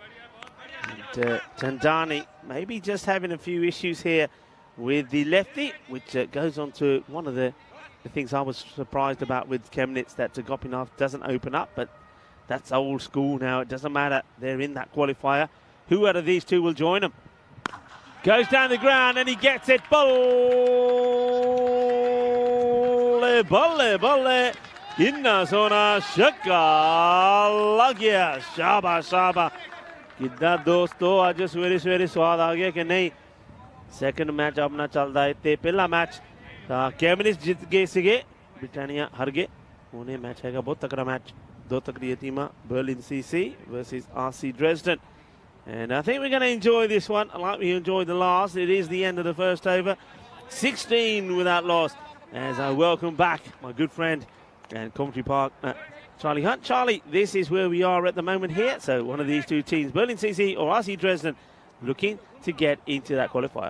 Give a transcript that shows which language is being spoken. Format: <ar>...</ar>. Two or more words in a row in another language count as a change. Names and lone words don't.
<en>And Chandani maybe just having a few issues here with the lefty, which goes on to one of the things I was surprised about with Chemnitz, that Gopinath doesn't open up, but that's old school now. It doesn't matter. They're in that qualifier. Who out of these two will join them? Goes down the ground and he gets it.</en> <pa>ਬੱਲੇ, ਬੱਲੇ, ਬੱਲੇ. ਇੰਨਾ ਸੋਹਣਾ ਛੱਕਾ ਲੱਗ ਗਿਆ. ਸ਼ਾਬਾ, ਸ਼ਾਬਾ. ਕਿੱਦਾਂ ਦੋਸਤੋ, ਅੱਜ ਸਵੇਰੇ ਸਵੇਰੇ ਸਵਾਦ ਆ ਗਿਆ ਕਿ ਨਹੀਂ.</pa> <en>Second match</en> <pa>ਆਪਣਾ ਚੱਲਦਾ ਹੈ। ਤੇ ਪਹਿਲਾ ਮੈਚ Chemnitz ਜਿੱਤ ਗਏ ਸੀਗੇ, ਬ੍ਰਿਟਾਨੀਆ ਹਾਰ ਗਏ. ਉਨ੍ਹੇਂ ਮੈਚ ਹੈਗਾ ਬਹੁਤ ਤਗੜਾ ਮੈਚ. 2 ਤਗੜੀ ਟੀਮਾਂ,</pa> <en>Berlin CC versus RC Dresden. And I think we're going to enjoy this one. Like we enjoyed the last. It is the end of the first over. 16 without loss. As I welcome back my good friend and Coventry Park, Charlie Hunt. Charlie, this is where we are at the moment here. So one of these two teams, Berlin CC or RC Dresden, looking to get into that qualifier.</en>